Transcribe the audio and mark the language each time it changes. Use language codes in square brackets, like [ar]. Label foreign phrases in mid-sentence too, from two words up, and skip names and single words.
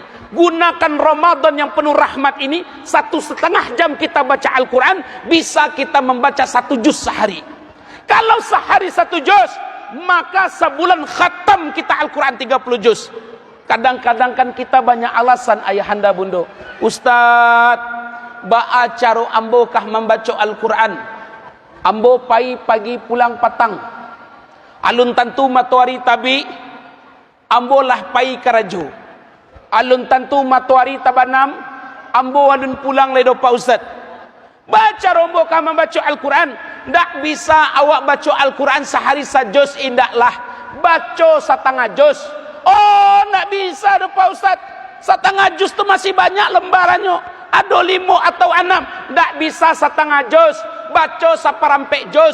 [id] Gunakan Ramadan yang penuh rahmat ini. 1,5 jam kita baca Al-Quran, bisa kita membaca 1 juz sehari. Kalau sehari 1 juz, maka sebulan khatam kita Al-Quran 30 juz. Kadang-kadang kan kita banyak alasan ayahanda bunda. [min] Ustaz, ba'a caro ambo kah membaca Al-Quran. Ambo pagi pulang patang. Alun tentu matuari tabi, ambo lah pai karajo. Alun tentu matuari tabanam, ambo alun pulang ledo pa Ustaz. Baca rombo kah membaca Al-Quran. Tak bisa awak baca Al-Quran sehari sajuz, indaklah baca setengah juz. Oh, tak bisa do Pak Ustaz. [id] Setengah juz tu masih banyak lembarannya. Ada 5 atau 6. Tak bisa setengah juz, baca seperempat juz.